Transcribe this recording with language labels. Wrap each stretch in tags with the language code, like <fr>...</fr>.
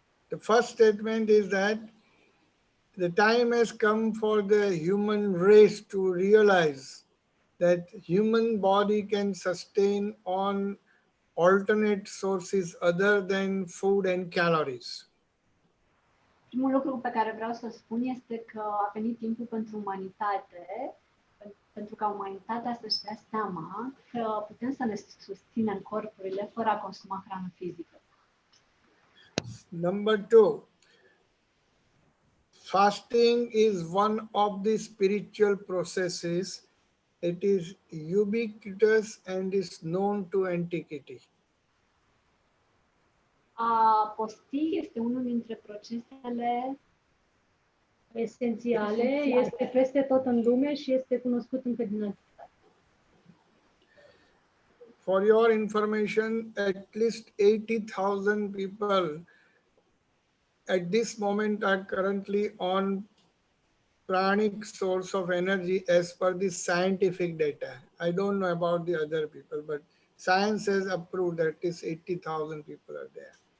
<en>The first statement is that the time has come for the human race to realize that human body can sustain on alternate sources other than food and calories.</en> <ro>Primul lucru pe care vreau să spun este că a venit timpul pentru umanitate, pentru ca umanitatea să-și dea seama că putem să ne susținem corpurile fără a consuma hrană fizică.</ro> <en>Number two, fasting is one of the spiritual processes. It is ubiquitous and is known to antiquity.</en> <ro>A posti este unul dintre procesele esențiale, este peste tot în lume și este cunoscut încă din antichitate.</ro> <en>For your information, at least 80,000 people at this moment are currently on pranic source of energy as per the scientific data. I don't know about the other people, but science has approved that at least 80,000 people are there.</en>